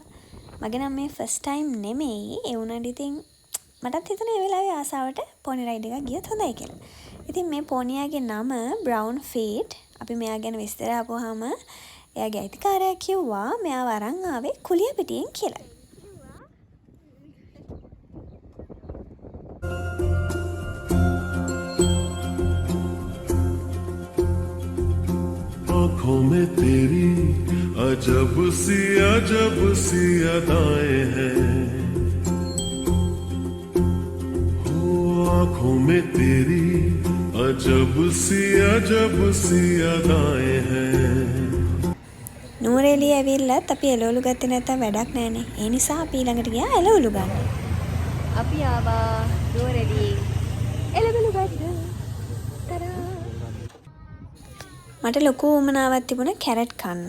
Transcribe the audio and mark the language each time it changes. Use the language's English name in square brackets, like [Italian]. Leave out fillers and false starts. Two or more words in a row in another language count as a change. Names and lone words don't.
[Sinhala] මගේ නම් මේ [English] first time [Sinhala] නෙමෙයි. ඒ වුණාට ඉතින් මටත් හිතුණා ඒ වෙලාවේ ආසාවට [English] pony ride [Sinhala] එකක් ගියොත් හොඳයි කියලා. ඉතින් මේ පොනියාගේ නම බ්‍රවුන් ෆීට්. අපි මෙයා ගැන විස්තර අහපුවාම එයාගේ අයිතිකාරයා කිව්වා මෙයාව අරන් ආවේ කුලිය පිටියෙන් කියලා. [Hindi] आँखों में तेरी अजब सी अदाएं हैं. आंखों में तेरी अजब सी अदाएं हैं [Sinhala] නූරේලිය ඇවිල්ලත් අපි එළවලු ගත්තේ නැත්තම් වැඩක් නැහනේ. ඒ නිසා අපි ළඟට ගියා එළවලු ගන්න. අපි ආවා නූරේලියේ එළවලු ගන්න. තරා. මට ලොකු උමනාවක් තිබුණා කැරට් කන්න.